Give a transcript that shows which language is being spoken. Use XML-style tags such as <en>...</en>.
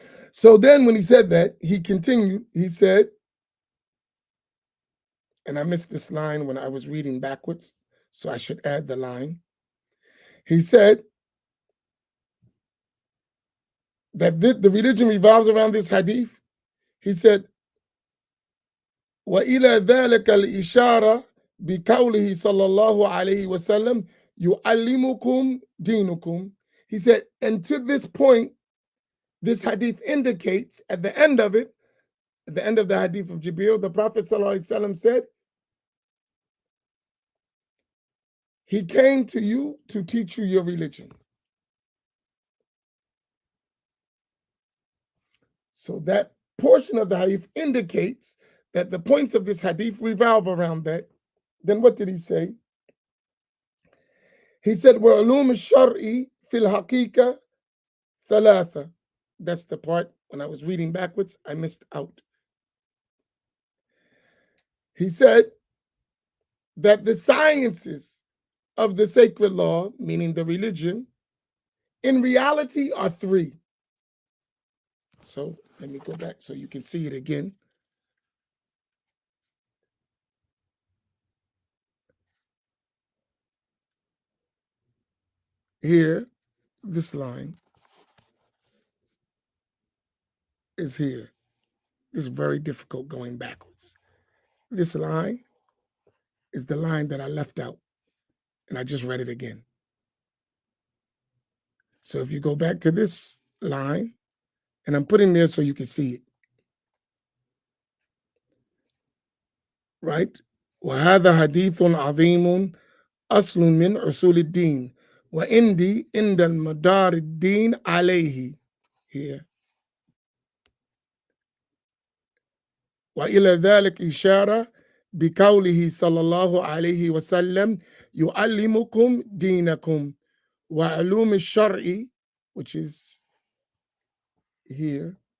<en>So then when he said that, he continued, he said, and I missed this line when I was reading backwards, so I should add the line. He said that the religion revolves around this hadith. He said,</en> <ar>وَإِلَى ذَلِكَ الْإِشَارَةِ بقوله صلى الله عليه وسلم يعلمكم دينكم.</ar> <en>He said, and to this point, this hadith indicates at the end of it, at the end of the hadith of Jibril, the Prophet ﷺ said, he came to you to teach you your religion. So that portion of the hadith indicates that the points of this hadith revolve around that. Then what did he say? He said,</en> <ar>وَعُلُومُ الشَّرْعِ فِي الْحَقِيقَةِ ثَلَاثَةً.</ar> <en>That's the part when I was reading backwards, I missed out. He said that the sciences of the sacred law, meaning the religion, in reality are three. So let me go back so you can see it again. Here, this line is here. This is very difficult going backwards. This line is the line that I left out, and I just read it again. So if you go back to this line, and I'm putting there so you can see it, right?</en> <ar>وهذا حديث عظيم أصل من أصول الدين وعندي عند المدار الدين عليه.</ar> <en>Here.</en> <ar>وإلى ذلك إشارة بقوله صلى الله عليه وسلم يعلمكم دينكم وعلوم الشرع,</ar> <en>which is here.</en>